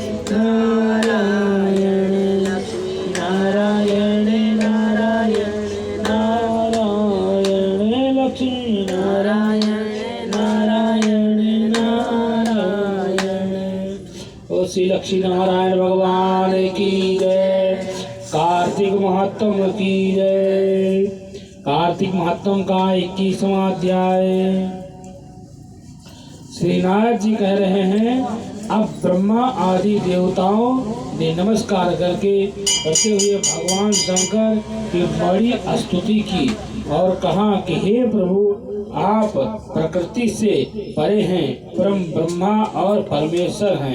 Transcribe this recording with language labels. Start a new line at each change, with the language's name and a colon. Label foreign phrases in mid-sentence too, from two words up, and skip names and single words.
Hindi: नारायण नारायण नारायण नारायण लक्ष्मी नारायण नारायण नारायण। ओ श्री लक्ष्मी नारायण भगवान की जय। कार्तिक महात्म की जय। कार्तिक महात्म का 21वां अध्याय। श्री नारद जी कह रहे हैं, अब ब्रह्मा आदि देवताओं ने नमस्कार करके करते हुए भगवान शंकर की बड़ी स्तुति की और कहा कि हे प्रभु, आप प्रकृति से परे हैं, परम ब्रह्मा और परमेश्वर हैं।